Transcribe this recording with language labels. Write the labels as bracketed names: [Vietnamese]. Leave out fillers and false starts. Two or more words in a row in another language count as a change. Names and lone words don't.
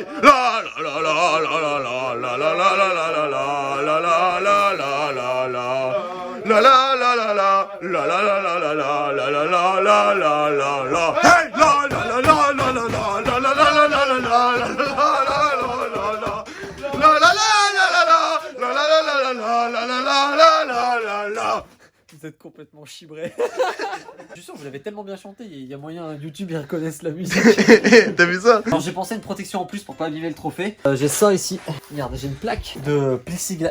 [French] La la la la la la la la la la la la la la la la la la la. La la la la la la la la la la la la la la la la la la. Hey! La la la la la la la la la la la la la la la la. Vous êtes complètement chibré. Je suis sûr que vous l'avez tellement bien chanté, il y a moyen YouTube ils reconnaissent la musique. T'as vu ça? Alors j'ai pensé à une protection en plus pour pas abîmer le trophée. J'ai ça ici. Regarde, j'ai une plaque de plexiglas.